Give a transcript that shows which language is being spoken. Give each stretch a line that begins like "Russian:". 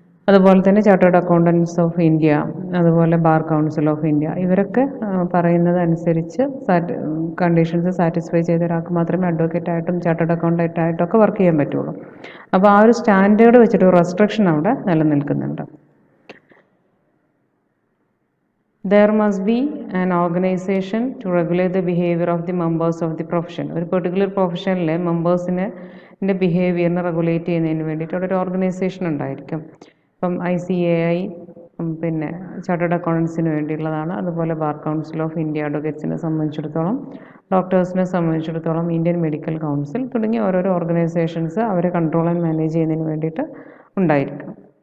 Malayalam: അതുപോലെ തന്നെ chartered accountants of India, അതുപോലെ ബാർ കൗൺസിൽ ഓഫ് ഇന്ത്യ, ഇവരൊക്കെ പറയുന്നത് അനുസരിച്ച് കണ്ടീഷൻസ് സാറ്റിസ്ഫൈ ചെയ്ത ഒരാൾക്ക് മാത്രമേ അഡ്വക്കേറ്റായിട്ടും ചാർട്ടേഡ് അക്കൗണ്ടൻ്റായിട്ടും ഒക്കെ വർക്ക് ചെയ്യാൻ പറ്റുള്ളൂ. അപ്പോൾ ആ ഒരു സ്റ്റാൻഡേർഡ് വെച്ചിട്ട് ഒരു റെസ്ട്രിക്ഷൻ അവിടെ നിലനിൽക്കുന്നുണ്ട്.
English: There must be an organization to regulate the behavior of the members of the profession.
Malayalam: ഒരു പെർട്ടിക്കുലർ പ്രൊഫഷനിലെ മെമ്പേഴ്സിൻ്റെ ബിഹേവിയറിനെ റെഗുലേറ്റ് ചെയ്യുന്നതിന് വേണ്ടിയിട്ട് അവിടെ ഒരു ഓർഗനൈസേഷൻ ഉണ്ടായിരിക്കും. ഇപ്പം ICAI പിന്നെ ചാർട്ടേഡ് അക്കൗണ്ടൻസിന് വേണ്ടിയുള്ളതാണ്. അതുപോലെ ബാർ കൗൺസിൽ ഓഫ് ഇന്ത്യ അഡ്വക്കേറ്റ്സിനെ സംബന്ധിച്ചിടത്തോളം, ഡോക്ടേഴ്സിനെ സംബന്ധിച്ചിടത്തോളം ഇന്ത്യൻ മെഡിക്കൽ കൗൺസിൽ തുടങ്ങിയ ഓരോരോ ഓർഗനൈസേഷൻസ് അവരെ കൺട്രോൾ ആൻഡ് മാനേജ് ചെയ്യുന്നതിന് വേണ്ടിയിട്ട് ഉണ്ടായിരിക്കും.